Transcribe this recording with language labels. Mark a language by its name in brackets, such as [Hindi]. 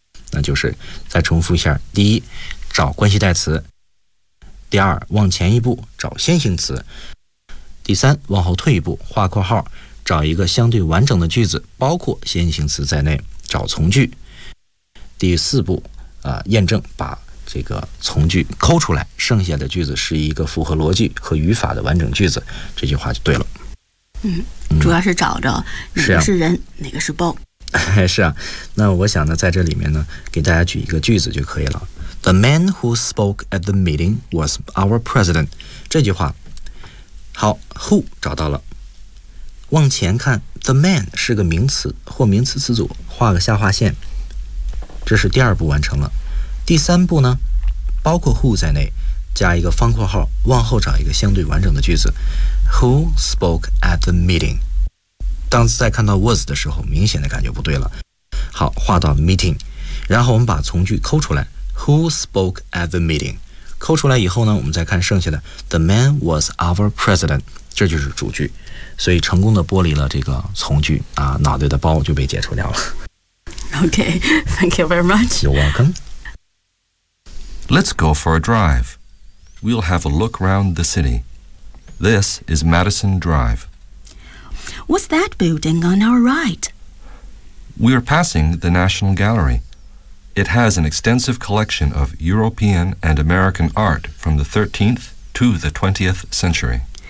[Chinese] 那就是再重复一下，第一找关系代词，第二往前一步找先行词，第三往后退一步画括号，找一个相对完整的句子包括先行词在内，找从句，第四步验证把这个从句抠出来，剩下的句子是一个符合逻辑和语法的完整句子，这句话就对了。嗯，主要是找着哪个是人，哪个是包。是啊，那我想呢，在这里面呢，给大家举一个句子就可以了。 [English] The man who spoke at the meeting was our president。 [Chinese] 这句话，好 ，who 找到了。往前看 ，the man 是个名词或名词词组，画个下划线，这是第二步完成了。第三步呢，包括 who 在内，加一个方括号，往后找一个相对完整的句子。 [English] Who spoke at the meeting？ [Chinese] 当再看到 was 的时候，明显的感觉不对了。好，画到 meeting， 然后我们把从句抠出来。 [English] Who spoke at the meeting？ [Chinese] 抠出来以后呢，我们再看剩下的。 [English] The man was our president。 [Chinese] 这就是主句，所以成功的剥离了这个从句啊，脑袋的包就被解除掉了。 [English] Okay, thank you very much. You're welcome. Let's go for a drive. We'll have a look around the city. This is Madison Drive. What's that building on our right? We're passing the National Gallery. It has an extensive collection of European and American art from the 13th to the 20th century.